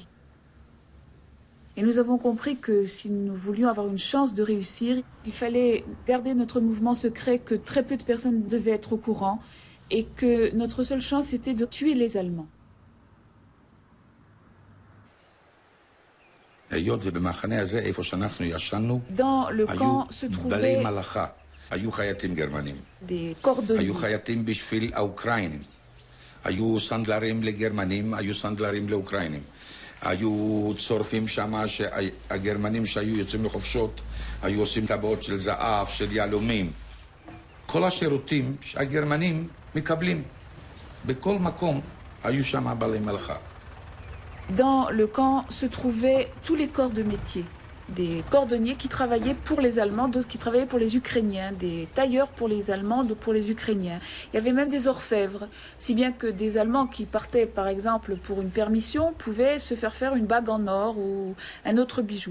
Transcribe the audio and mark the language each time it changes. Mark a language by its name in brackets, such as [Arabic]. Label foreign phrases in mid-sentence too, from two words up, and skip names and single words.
[French] Et nous avons compris que si nous voulions avoir une chance de réussir, il fallait garder notre mouvement secret, que très peu de personnes devaient être au courant et que notre seule chance était de tuer les Allemands. Dans le camp se trouvaient des cordonniers. [Hebrew] היו צורפים שם שהגרמנים שהיו יוצאים לחופשות היו עושים טבעות של זהב, של יהלומים. כל השירותים שהגרמנים מקבלים. בכל מקום היו שם בעלי מלאכה. [French] Dans le camp se trouvaient tous les corps de métier. Des cordonniers qui travaillaient pour les Allemands, d'autres qui travaillaient pour les Ukrainiens, des tailleurs pour les Allemands, d'autres pour les Ukrainiens. Il y avait même des orfèvres, si bien que des Allemands qui partaient, par exemple, pour une permission, pouvaient se faire une bague en or ou un autre bijou.